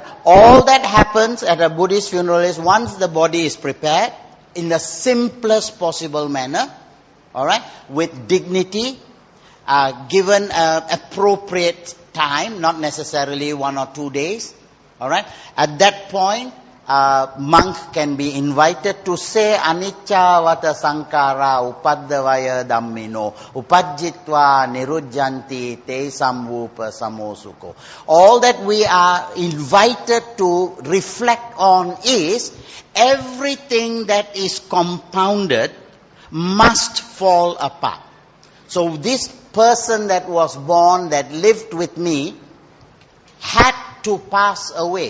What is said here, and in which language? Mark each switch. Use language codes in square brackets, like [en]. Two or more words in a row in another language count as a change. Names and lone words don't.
[en] All that happens at a Buddhist funeral is once the body is prepared, in the simplest possible manner, alright, with dignity, given appropriate time, not necessarily 1 or 2 days. All right. At that point, monk can be invited to say [pi] anicca vata sankara upaddavaya dhammino upajjitva nirujjanti te samvupa samosuko. [en] All that we are invited to reflect on is everything that is compounded must fall apart. So this person that was born, that lived with me, had to pass away.